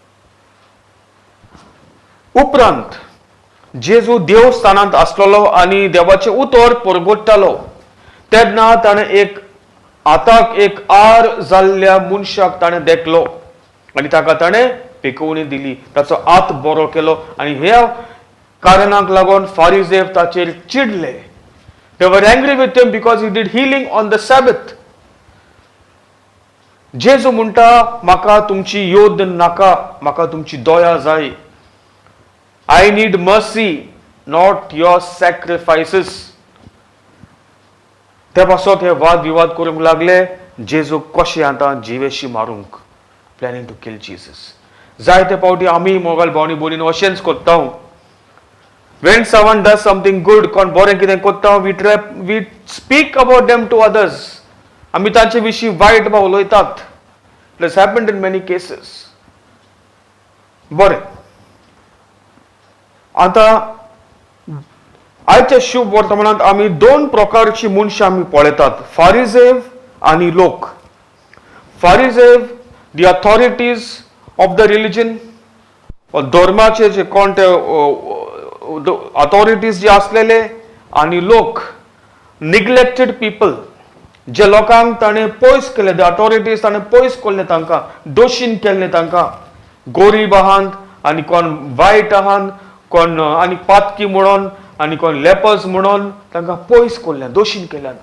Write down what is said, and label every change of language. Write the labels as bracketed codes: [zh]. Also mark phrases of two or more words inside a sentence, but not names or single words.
[kok] उपरांत जेजू देवस्थानांत आसलेलो आनी देवाचे उतर परगट्टालो तेन्ना ताणें एक आताक एक आर जाल्ल्या मनशाक ताणें देखलो आनी ताका ताणें पिकोवणी दिली, ताचो हात बरो केलो आनी ह्या कारणाक लागून फारिजेव ताचेर चिडले. [en] They were angry with him because he did healing on the Sabbath. [kok] जेजू म्हणटा म्हाका तुमची योद नाका, म्हाका तुमची दया जाय. [en] I need mercy, not your sacrifices. [kok] त्या पासत हे वाद विवाद करूंक लागले. जेजू कशें आतां जिवेशी मारूंक, [en] planning to kill Jesus. [kok] जायते फावटी आमी मोगाल भावनी भयणीन अशेंच करता. [en] When someone does something good, [kok] कोण बरें कितें करता, [en] we speak about them to others. [kok] आमी तांचे विशीं वायट भाव उलयतात. [en] It has happened in many cases. [kok] बरें, आतां आयच्या शुभ वर्तमानांत आमी दोन प्रकारची मनशां आमी पळयतात, फारिजेव आनी लोक. फारिजेव, [en] the authorities of the religion, [kok] धर्माचे जे कोण ते अथॉरिटीज जे आसलेले, आनी लोक [en] neglected people, [kok] जे लोकांक ताणें पयस केले, [en] the authorities [kok] ताणें पयस केल्ले, तांकां दोशीन केल्ले, तांकां गरीब आहात आनी कोण वायट आहात, कोण आनी पातकी म्हणून आनी कोण लेपर्स म्हणून तांकां पयस केल्लें, दोशीन केल्यात.